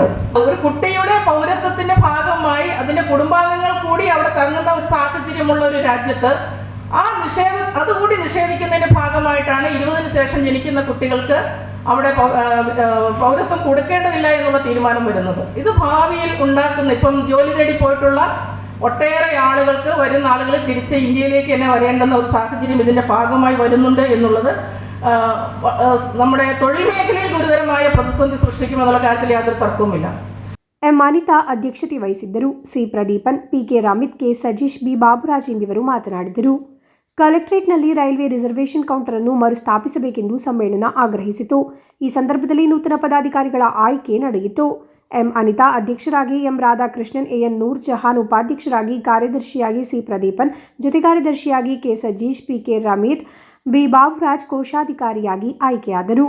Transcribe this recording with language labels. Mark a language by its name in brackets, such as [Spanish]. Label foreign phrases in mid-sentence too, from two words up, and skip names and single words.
[Malayalam] ഒരു കുട്ടിയുടെ പൗരത്വത്തിന്റെ ഭാഗമായി അതിന്റെ കുടുംബാംഗങ്ങൾ കൂടി അവിടെ തങ്ങുന്ന ഒരു സാഹചര്യമുള്ള ഒരു രാജ്യത്ത് അതുകൂടി നിഷേധിക്കുന്നതിന്റെ ഭാഗമായിട്ടാണ് 20-ന് ശേഷം ജനിക്കുന്ന കുട്ടികൾക്ക് അവിടെ പൗരത്വം കൊടുക്കേണ്ടതില്ല എന്നുള്ള തീരുമാനം വരുന്നത്. ഇത് ഭാവിയിൽ ഉണ്ടാക്കുന്ന, ഇപ്പം ജോലി തേടി പോയിട്ടുള്ള ഒട്ടേറെ ആളുകൾക്ക് വരുന്ന ആളുകൾ തിരിച്ച് ഇന്ത്യയിലേക്ക് തന്നെ വരേണ്ടുന്ന ഒരു സാഹചര്യം ഇതിന്റെ ഭാഗമായി വരുന്നുണ്ട് എന്നുള്ളത് നമ്മുടെ തൊഴിൽ മേഖലയിൽ ഗുരുതരമായ പ്രതിസന്ധി സൃഷ്ടിക്കുമെന്നുള്ള കാര്യത്തിൽ യാതൊരു തർക്കവുമില്ല. [Kannada] ಎಂ ಅನಿತಾ ಅಧ್ಯಕ್ಷತೆ ವಹಿಸಿದ್ದರು. ಸಿ ಪ್ರದೀಪನ್, ಪಿಕೆ ರಮಿತ್, ಕೆ ಸಜೀಶ್, ಬಿ ಬಾಬುರಾಜ್ ಎಂಬಿವರು ಮಾತನಾಡಿದರು. ಕಲೆಕ್ಟರೇಟ್ನಲ್ಲಿ [English] railway reservation counter [Kannada] ಅನ್ನು ಮರುಸ್ಥಾಪಿಸಬೇಕೆಂದು ಸಮ್ಮೇಳನ ಆಗ್ರಹಿಸಿತು. ಈ ಸಂದರ್ಭದಲ್ಲಿ ನೂತನ ಪದಾಧಿಕಾರಿಗಳ ಆಯ್ಕೆ ನಡೆಯಿತು. ಎಂ ಅನಿತಾ ಅಧ್ಯಕ್ಷರಾಗಿ, ಎಂ ರಾಧಾಕೃಷ್ಣನ್, ಎಎನ್ ನೂರ್ ಜಹಾನ್ ಉಪಾಧ್ಯಕ್ಷರಾಗಿ, ಕಾರ್ಯದರ್ಶಿಯಾಗಿ ಸಿ ಪ್ರದೀಪನ್, ಜೊತೆ ಕಾರ್ಯದರ್ಶಿಯಾಗಿ ಕೆ ಸಜೀಶ್, ಪಿಕೆ ರಮಿತ್, ಬಿ ಬಾಬುರಾಜ್ ಕೋಶಾಧಿಕಾರಿಯಾಗಿ ಆಯ್ಕೆಯಾದರು.